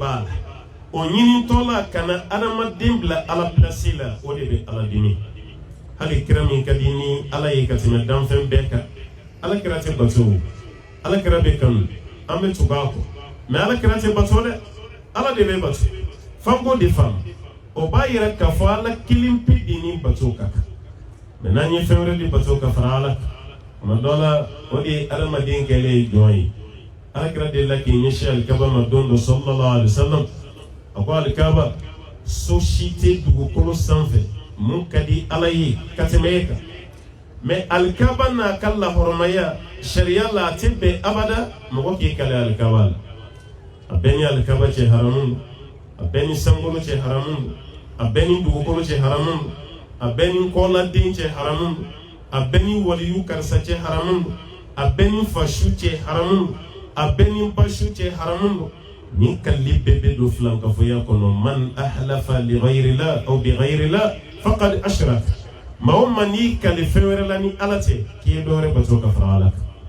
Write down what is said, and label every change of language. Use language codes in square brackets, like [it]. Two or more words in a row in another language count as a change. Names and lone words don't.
[bm] b'a la o ɲinitɔ la ka na adamaden bila ala pilasi la o de bɛ ala dimi hali kira min ka di ni ala ye ka tɛmɛ danfɛn bɛɛ kan ala kira tɛ bato o ala kira bɛ kanu an bɛ tugu a kɔ mɛ ala kira tɛ bato dɛ ala de bɛ bato fanko de faamu o b'a yɛrɛ k'a fɔ ala kelen pe de ni bato ka kan mɛ n'an ye fɛn wɛrɛ de bato ka fara ala kan tuma dɔ la o de ye adamaden kɛlen ye jɔn ye ala kira de la k'i ɲɛsin alikaba ma don dɔ [ar] صلى الله عليه وسلم [bm] a ko alikaba so si tɛ dugukolo sanfɛ mun ka di ala ye ka tɛmɛ e kan mɛ alikaba n'a ka lahɔrɔmaya sariya la a tɛ bɛn abada mɔgɔ k'i kale alikaba la a bɛɛ ni alikaba cɛ haramu don a bɛɛ ni sankolo cɛ haramu don a bɛɛ ni dugukolo cɛ haramu don a bɛɛ ni kɔladen cɛ haramu don a bɛɛ ni waliyu karisa cɛ haramu don a bɛɛ ni fasu cɛ haramu don a bɛɛ ni basu cɛ haramu don ni kalli bɛɛ bɛ don filankafoya kɔnɔ [ar] من أحلف لغير الله أو بغير الله فقد أشرك [bm] maa o maa n'i kale fɛn wɛrɛ la ni ala tɛ k'i ye dɔ wɛrɛ bato ka fara ala kan